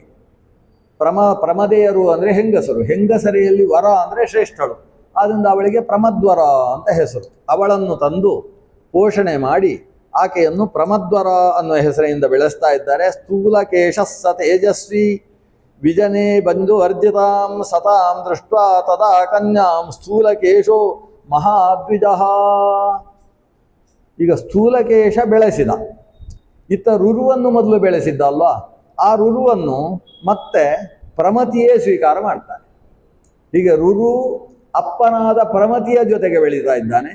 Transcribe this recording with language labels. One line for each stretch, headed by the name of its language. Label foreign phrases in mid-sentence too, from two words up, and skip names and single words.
Kannada: ಪ್ರಮದೆಯರು ಅಂದರೆ ಹೆಂಗಸರು, ಹೆಂಗಸರೆಯಲ್ಲಿ ವರ ಅಂದರೆ ಶ್ರೇಷ್ಠಳು. ಆದ್ದರಿಂದ ಅವಳಿಗೆ ಪ್ರಮದ್ವರ ಅಂತ ಹೆಸರು. ಅವಳನ್ನು ತಂದು ಪೋಷಣೆ ಮಾಡಿ ಆಕೆಯನ್ನು ಪ್ರಮದ್ವರ ಅನ್ನುವ ಹೆಸರಿನಿಂದ ಬೆಳೆಸ್ತಾ ಇದ್ದಾರೆ.
Sanskrit: ಸ್ಥೂಲಕೇಶ ಸ ತೇಜಸ್ವಿ ವಿಜನೇ ಬಂಧು ವರ್ಜಿತಾಂ ಸತಾಂ ದೃಷ್ಟ ತದಾ ಕನ್ಯಾಂ ಸ್ಥೂಲಕೇಶೋ ಮಹಾದ್ವಿಜಃ.
Kannada: ಈಗ ಸ್ಥೂಲಕೇಶ ಬೆಳೆಸಿದ, ರುರುವನ್ನು ಮೊದಲು ಬೆಳೆಸಿದ್ದ ಅಲ್ವಾ, ಆ ರುರುವನ್ನು ಮತ್ತೆ ಪ್ರಮತಿಯೇ ಸ್ವೀಕಾರ ಮಾಡ್ತಾನೆ. ಹೀಗೆ ರುರು ಅಪ್ಪನಾದ ಪ್ರಮತಿಯ ಜೊತೆಗೆ ಬೆಳೀತಾ ಇದ್ದಾನೆ.